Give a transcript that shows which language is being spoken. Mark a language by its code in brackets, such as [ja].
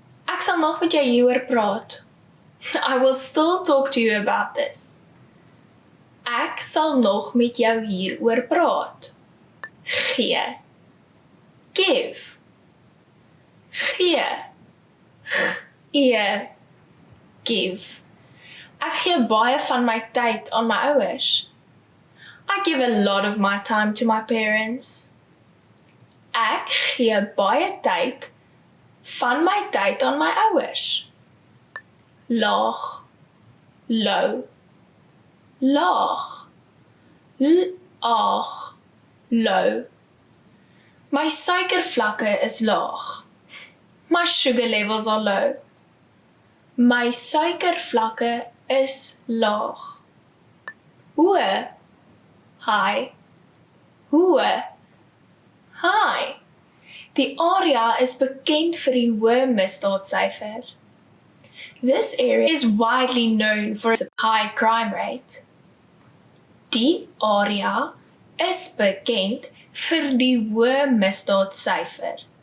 [af] Ek sal nog met jou hieroor praat. [en] I will still talk to you about this. [af] Ek sal nog met jou hieroor praat. Gee, [en] give. [af] Gee, [en] give. [af] Ek gee baie van my tyd aan my ouers. [en] I give a lot of my time to my parents. [af] Ek gee baie tyd van my tyd aan my ouers. Laag, [en] low, [af] laag, laag, low. My suikervlakke is laag. [en] My sugar levels are low. [af] My suikervlakke is laag. Hoë, [en] high. [af] Hoë, high. Die area is bekend vir die hoë misdaadsyfer. [en] This area is widely known for its high crime rate. [af] Die area is bekend vir die hoë misdaadsyfer.